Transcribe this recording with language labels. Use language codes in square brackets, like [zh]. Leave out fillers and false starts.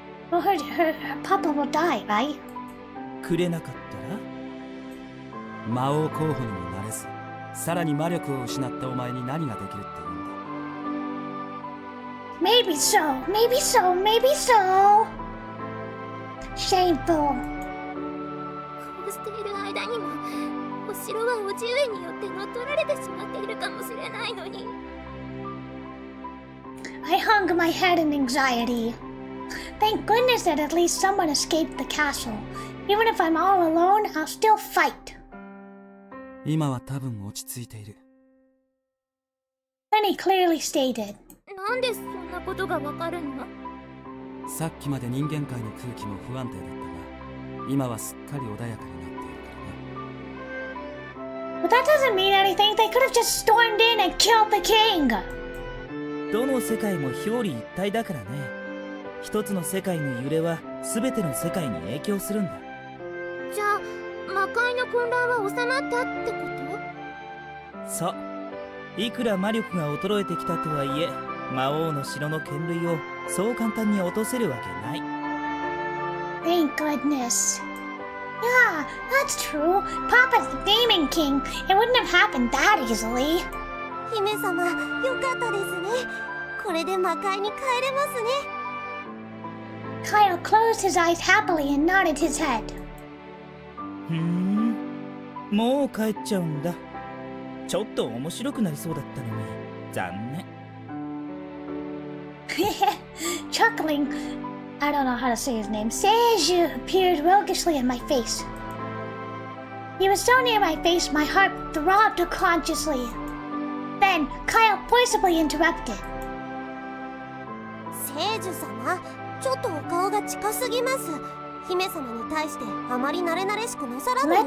[en] Well, her papa will die, right? [ja] くれなかったら魔王候補にもなれず、さらに魔力を失ったお前に何ができるって言うんだ。 [en] Maybe so, maybe so, maybe so. Shameful. [ja] こうしている間にもお城は叔父上によって乗っ取られてしまっているかもしれないのに。 [en] I hung my head in anxiety. Thank goodness that at least someone escaped the castle. Even if I'm all alone, I'll still fight. [ja] 今は多分落ち着いている。 [en] Then he clearly stated. [ja] なんでそんなことがわかるの？さっきまで人間界の空気も不安定だったが、今はすっかり穏やかになっているからね。 [en] But that doesn't mean anything. They could have just stormed in and killed the king. [ja] どの世界も表裏一体だからね。一つの世界の揺れは全ての世界に影響するんだ。じゃあ魔界の混乱は収まったってこそう。いくら魔力が衰えてきたとはいえ、魔王の城の権類をそう簡単に落とせるわけない。 [en] Thank goodness. Yeah, that's true. Papa's the demon king. It wouldn't have happened that easily. [ja] 姫様、よかったですね。これで魔界に帰れますね。 [en] Kyle closed his eyes happily and nodded his head. [ja] ふーん、もう帰っちゃうんだ。ちょっと面白くなりそうだったのに残念。 [en] Chuckling, I don't know how to say his name, Seiju appeared roguishly in my face. He was so near my face, my heart throbbed unconsciously. Then, Kyle forcibly interrupted. [ja] 聖樹様、ちょっとお顔が近すぎます。姫様に対してあまり慣れ慣れしくなさらぬよう